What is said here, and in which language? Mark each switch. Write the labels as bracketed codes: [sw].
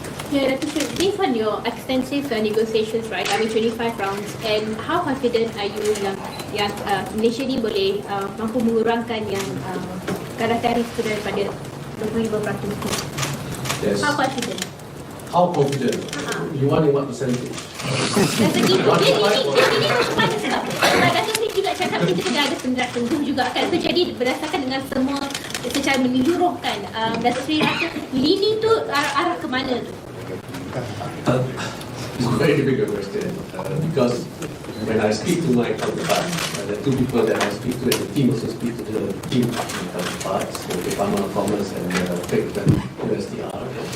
[en] Yeah, based on your extensive negotiations, right? I mean, 25 rounds, and how confident are you [ms] yang Malaysia ni boleh mampu mengurangkan yang kadar tarif itu daripada 25%? [en] Yes. How confident? How confident? You want in what percentage? [ms] Dan segi itu, ini mana sebab Datuk Seri juga cakap kita kena ada penjelasan juga akan terjadi berdasarkan dengan semua secara menyeluruhkan. Datuk Seri rasa leaning tu arah ke mana tu? [en] It's a very difficult question because when I speak to my counterparts, the two people that I speak to, and the team also speak to the team of my counterparts, the Department of Commerce and the Trade and USTR.